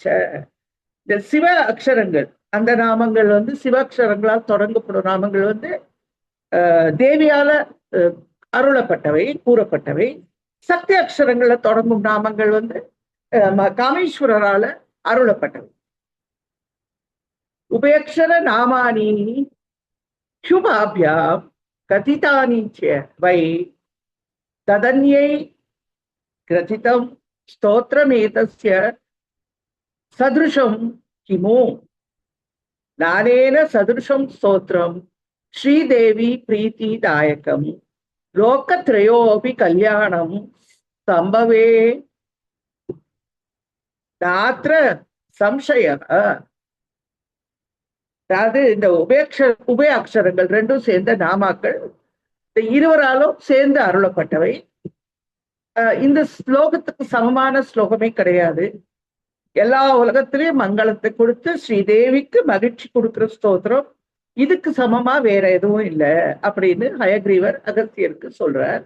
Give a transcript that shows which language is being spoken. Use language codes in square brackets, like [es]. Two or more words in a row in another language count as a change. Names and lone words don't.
[ta] இந்த சிவ அக்ஷரங்கள் அந்த நாமங்கள் சிவ அக்ஷரங்களால் தொடங்கப்படும் நாமங்கள் தேவியால அருளப்பட்டவை கூறப்பட்டவை. சக்தி அக்ஷரங்கள்ல தொடங்கும் நாமங்கள் காமேஸ்வரரால அருளப்பட்டவை. [sa] उभयाक्षर नामानि शुभाभ्याम कथितानि च वै तदन्यै ग्रथितं स्तोत्रमेतस्य सदृशं किमु. नानेन सदृशं स्तोत्रं श्रीदेवी प्रीतिदायकं लोकत्रयोऽपि कल्याणं संभवे नात्र संशयः. [ta] அதாவது இந்த உபய அக்ஷரங்கள் ரெண்டும் சேர்ந்த நாமாக்கள் இந்த இருவராலும் சேர்ந்து அருளப்பட்டவை. இந்த ஸ்லோகத்துக்கு சமமான ஸ்லோகமே கிடையாது. எல்லா உலகத்திலையும் மங்களத்தை கொடுத்து ஸ்ரீதேவிக்கு மகிழ்ச்சி கொடுக்கிற ஸ்தோத்திரம் இதுக்கு சமமா வேற எதுவும் இல்லை அப்படின்னு ஹயக்ரீவர் அகஸ்தியருக்கு சொல்றார்.